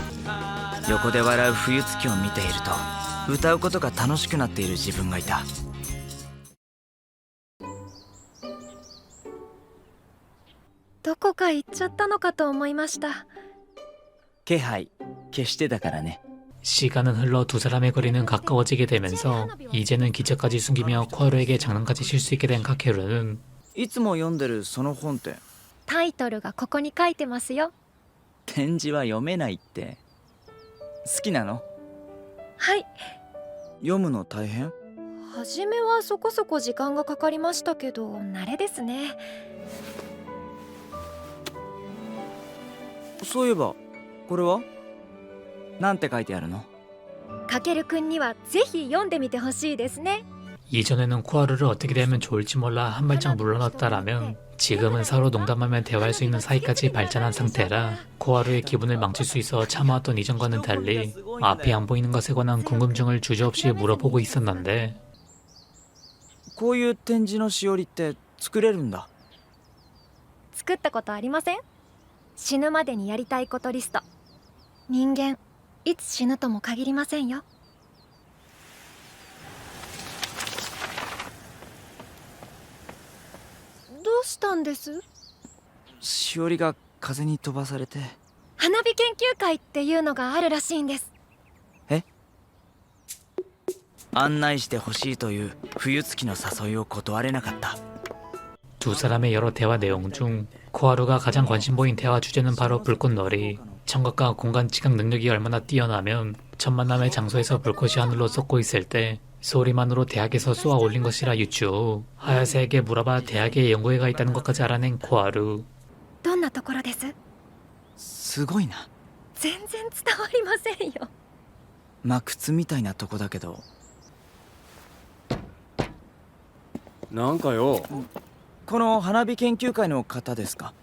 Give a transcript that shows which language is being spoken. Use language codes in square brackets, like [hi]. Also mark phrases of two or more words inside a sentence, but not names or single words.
[ja] 横で笑う冬月を見ていると歌うことが楽しくなっている自分がいた。どこか行っちゃったのかと思いました。気配消してたからね。 [ko] 시간은 흘러 두 사람의 거리는 가까워지게 되면서 이제는 기차까지 숨기며 코하루에게 장난까지 칠 수 있게 된 카케루는 [ja] いつも読んでるその本ってタイトルがここに書いてますよ。展示は読めないって好きなの？はい。読むの大変？初めはそこそこ時間がかかりましたけど慣れですね。そういえばこれはなんて書いてあるの？かけるくんにはぜひ読んでみてほしいですね。 [ko] 이전에는 코하루를 어떻게 대하면 좋을지 몰라 한 발짝 물러났다라면 지금은 서로 농담하며 대화할 수 있는 사이까지 발전한 상태라 코하루의 기분을 망칠 수 있어 참아왔던 이전과는 달리 앞이 안 보이는 것에 관한 궁금증을 주저없이 물어보고 있었는데 [ja] こういう展示のしおりって作れるんだ。作ったことありません？死ぬまでにやりたいことリスト。人間いつ死ぬとも限りませんよ。どうしたんです？しおりが風に飛ばされて。花火研究会っていうのがあるらしいんです。え？案内してほしいという冬月の誘いを断れなかった。 [ko] 두 사람의 여러 대화 내용 중 코하루가 가장 관심 보인 대화 주제는 바로 불꽃놀이. 청각과 공간 지각 능력이 얼마나 뛰어나면 첫 만남의 장소에서 불꽃이 하늘로 솟고 있을 때 소리만으로 대학에서 쏘아 올린 것이라 유추 후 하야세에게 물어봐 대학에 연구회가 있다는 것까지 알아낸 코하루. [ja] どんなところです？すごいな。全然伝わりませんよ。まあ靴みたいなとこだけど。なんかよ、この花火研究会の方ですか？